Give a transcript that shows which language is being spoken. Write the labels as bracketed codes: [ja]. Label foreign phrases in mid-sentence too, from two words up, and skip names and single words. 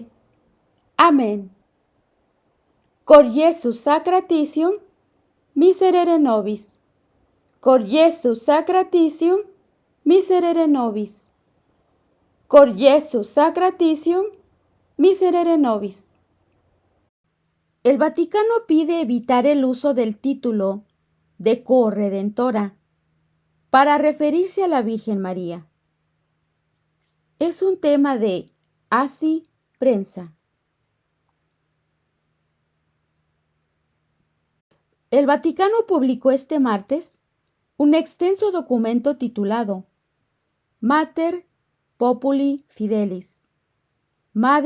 [es] Amén. [la] Cor Iesu sacratitium miserere nobis. Cor Iesu sacratitium miserere nobis. Cor Iesu sacratitium miserere nobis. [es] El Vaticano pide evitar el uso del título de corredentora para referirse a la Virgen María. Es un tema de ASI Prensa. El Vaticano publicó este martes un extenso documento titulado Mater Populi Fidelis, Madre